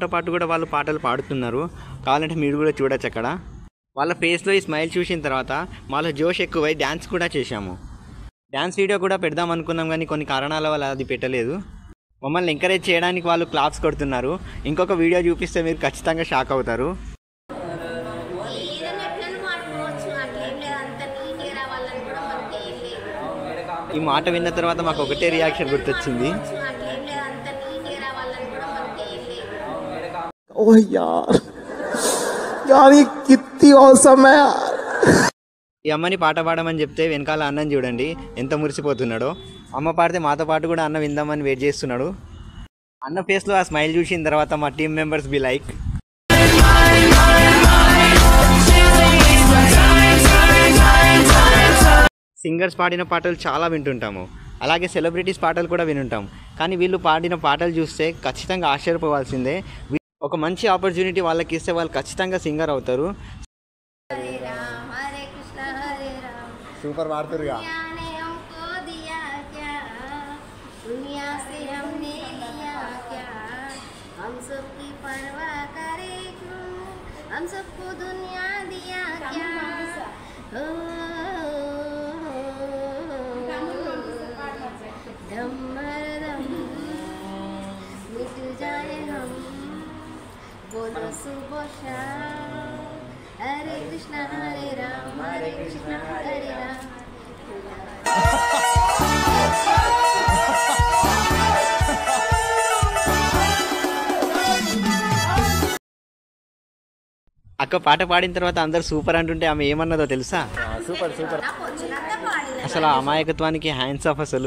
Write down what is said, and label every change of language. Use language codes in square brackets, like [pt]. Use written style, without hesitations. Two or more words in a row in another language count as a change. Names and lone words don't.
[te] పాటు కూడా వాళ్ళు పాటలు పాడుతున్నారు కావాలంటే మీరు కూడా చూడొచ్చు అక్కడ వాళ్ళ ఫేస్లో ఈ స్మైల్ చూసిన తర్వాత మాలో జోష్ ఎక్కువై డ్యాన్స్ కూడా చేశాము డ్యాన్స్ వీడియో కూడా పెడదాం అనుకున్నాం కానీ కొన్ని కారణాల వల్ల అది పెట్టలేదు మమ్మల్ని ఎంకరేజ్ చేయడానికి వాళ్ళు క్లాప్స్ కొడుతున్నారు ఇంకొక వీడియో చూపిస్తే మీరు ఖచ్చితంగా షాక్ అవుతారు ఈ మాట విన్న తర్వాత మాకు ఒకటే రియాక్షన్ గుర్తొచ్చింది [hi] ओह यार यार ये कितनी औसम है यार [te] ఈ అమ్మని పాట పాడమని చెప్తే వెనకాల అన్నం చూడండి ఎంత మురిసిపోతున్నాడో అమ్మ పాడితే మాతో పాటు కూడా అన్న విందామని వెయిట్ చేస్తున్నాడు అన్న ఫేస్లో ఆ స్మైల్ చూసిన తర్వాత మా [en] team members be like [te] సింగర్స్ పాడిన పాటలు చాలా వింటుంటాము అలాగే సెలబ్రిటీస్ పాటలు కూడా వినుంటాం కానీ వీళ్ళు పాడిన పాటలు చూస్తే ఖచ్చితంగా ఆశ్చర్యపోవాల్సిందే ఒక మంచి ఆపర్చునిటీ వాళ్ళకి ఇస్తే వాళ్ళు ఖచ్చితంగా సింగర్ అవుతారు [hi] हरे कृष्णा हरे राम [te] సూపర్ పాడుతారుగా [hi] दुनिया से हमने लिया क्या, हम सबकी परवाह करे क्यों, हम सबको दुनिया दिया क्या। दम मर दम मिट जाए हम, बोलो सुबह शाम, हरे कृष्णा हरे राम हरे राम। [te] అక్క పాట పాడిన తర్వాత అందరు సూపర్ అంటుంటే ఆమె ఏమన్నదో తెలుసా? సూపర్ సూపర్. అసలు ఆ అమాయకత్వానికి [en] hands off [te] అసలు.